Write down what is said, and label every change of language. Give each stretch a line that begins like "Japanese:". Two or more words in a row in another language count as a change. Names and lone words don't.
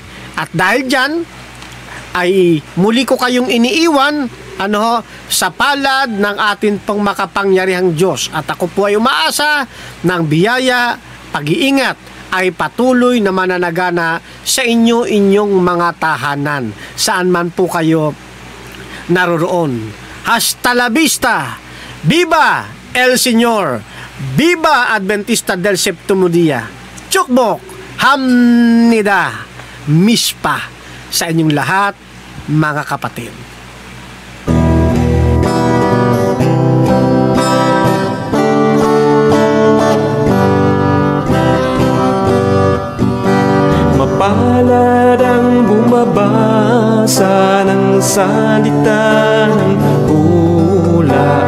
Filipino: At dahil dyan, ay muli ko kayong iniiwan sa palad ng atin pong makapangyarihang Diyos. At ako po ay umaasa ng biyaya, pag-iingat ay patuloy na mananagana sa inyong mga tahanan, saan man po kayo naroroon.
Spanish: Hasta la vista! Viva El Señor! Viva Adventista del Septimo Dia!
Korean: 축복! 합니다!
Filipino: Mispa sa inyong lahat, mga kapatid. Mapalad ang bumabasa ng salita ng hula.